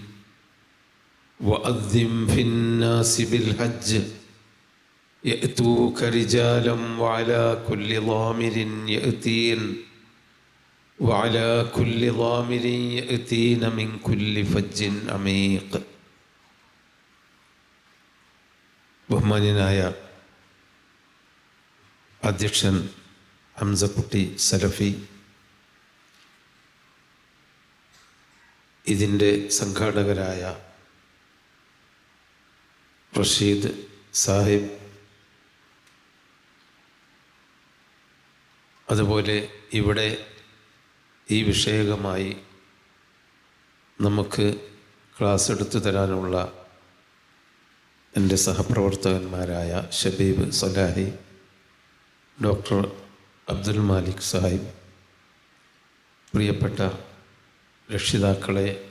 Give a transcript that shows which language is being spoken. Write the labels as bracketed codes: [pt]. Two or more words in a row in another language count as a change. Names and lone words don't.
[ar] وأذن في الناس بالحج يأتوك رجالا وعلى كل ضامر يأتين من كل فج عميق. [ml] ബഹുമാന്യനായ അധ്യക്ഷൻ ഹംസക്കുട്ടി സലഫി, ഇതിൻ്റെ സംഘാടകരായ റഷീദ് സാഹിബ്, അതുപോലെ ഇവിടെ ഈ വിഷയകമായി നമുക്ക് ക്ലാസ് എടുത്തു തരാനുള്ള എൻ്റെ സഹപ്രവർത്തകന്മാരായ ഷബീബ് സലാഹി, ഡോക്ടർ അബ്ദുൽ മാലിക് സാഹിബ്, പ്രിയപ്പെട്ട രക്ഷിതാക്കളെ,